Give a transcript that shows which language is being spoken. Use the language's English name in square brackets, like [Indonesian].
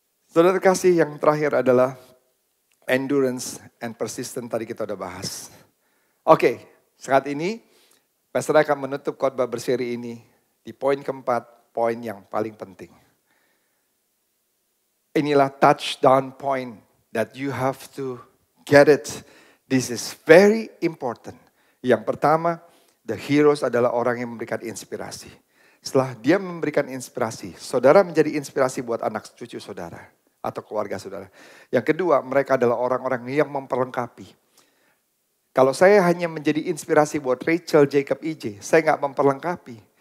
[Indonesian] Saudara kasih yang terakhir adalah [English] endurance and persistence, [Indonesian] tadi kita udah bahas. Oke, saat ini Pastor akan menutup khotbah berseri ini di poin keempat. Poin yang paling penting. Inilah [English] touchdown point that you have to get it. This is very important. [Indonesian] Yang pertama, the heroes adalah orang yang memberikan inspirasi. Setelah dia memberikan inspirasi, saudara menjadi inspirasi buat anak cucu saudara atau keluarga saudara. Yang kedua, mereka adalah orang-orang yang memperlengkapi. Kalau saya hanya menjadi inspirasi buat Rachel, Jacob, EJ, saya nggak memperlengkapi.